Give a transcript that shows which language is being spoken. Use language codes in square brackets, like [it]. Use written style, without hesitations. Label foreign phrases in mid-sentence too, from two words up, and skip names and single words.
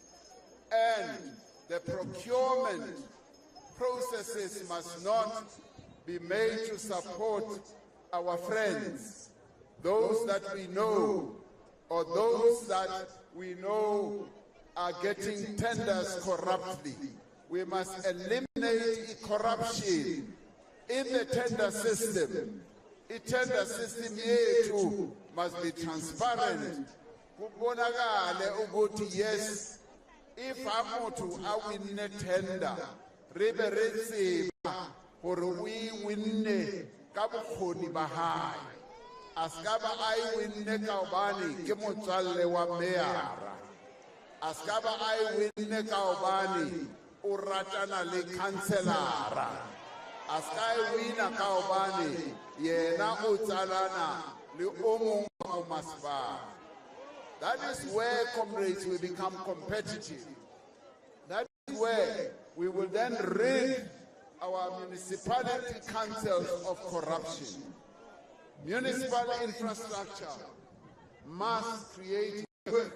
[en] And the procurement processes must not be made to support our friends, those that we know, or those that we know are getting tenders corruptly. We must eliminate corruption in the tender system. The tender system yethu must be transparent. [zu] Kubonakale ukuthi yes, if amuntu awinne tender, [st] ribe retseba hore we winne ka bokgoni ba hae. Askaba ai winne ka hobane ke motswalle wa meyara. Askaba ai winne ka hobane o ratana le councilora. Askai wina ka hobane yena o tsalana le o mong wa masepala. [en] That is where, comrades, we become competitive. That is where we will then rid our municipality councils of corruption. Municipal infrastructure must create work.